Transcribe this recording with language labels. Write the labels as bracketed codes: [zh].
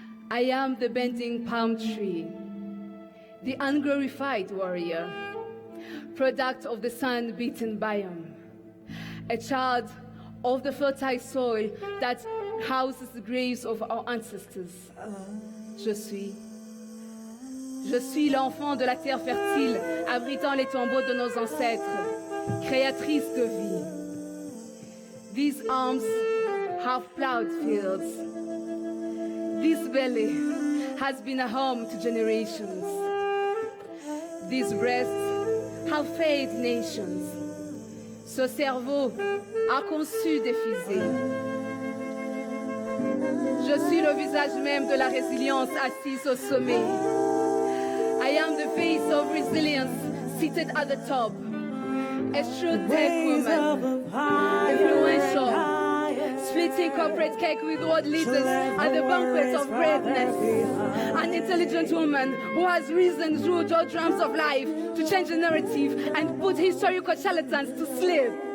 [en] I am the bending palm tree, the unglorified warrior, product of the sun-beaten biome, a child of the fertile soil that houses the graves of our ancestors. [fr] Je suis l'enfant de la terre fertile, abritant les tombeaux de nos ancêtres, créatrice de vie. [en] These arms have plowed fields. This belly has been a home to generations. These breasts have fed nations. [fr] Ce cerveau a conçu des fusées. Je suis le visage même de la résilience assise au sommet. [en] I am the face of resilience seated at the top. A true tech woman, influential, splitting corporate cake with world leaders at the banquet of greatness. An intelligent woman who has risen through the drums of life to change the narrative and put historical charlatans to sleep.